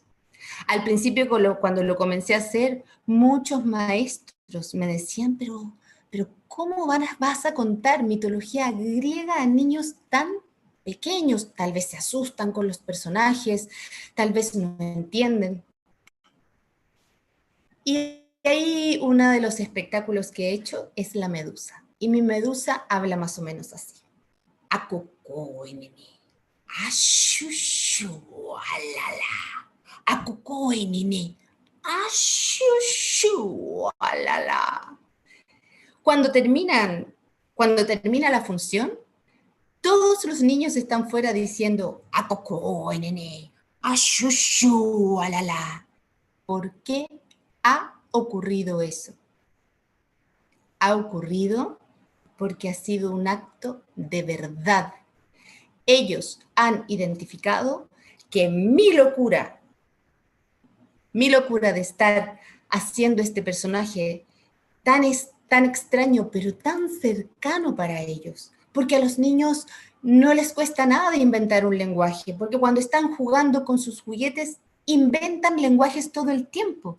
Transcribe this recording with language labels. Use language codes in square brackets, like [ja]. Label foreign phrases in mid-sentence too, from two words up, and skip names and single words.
[es] Al principio, cuando lo comencé a hacer, muchos maestros me decían, pero ¿cómo vas a contar mitología griega a niños tan pequeños? Tal vez se asustan con los personajes, tal vez no entienden. Y ahí uno de los espectáculos que he hecho es la medusa. Y mi medusa habla más o menos así. Acocó, nene. Ashushu, alala. Acocó, nene. Ashushu, alala. Cuando termina la función, todos los niños están fuera diciendo acocó, nene. Ashushu, alala. ¿Por qué ha ocurrido eso? Ha ocurrido porque ha sido un acto de verdad. Ellos han identificado que mi locura de estar haciendo este personaje tan extraño, pero tan cercano para ellos, porque a los niños no les cuesta nada inventar un lenguaje, porque cuando están jugando con sus juguetes, inventan lenguajes todo el tiempo.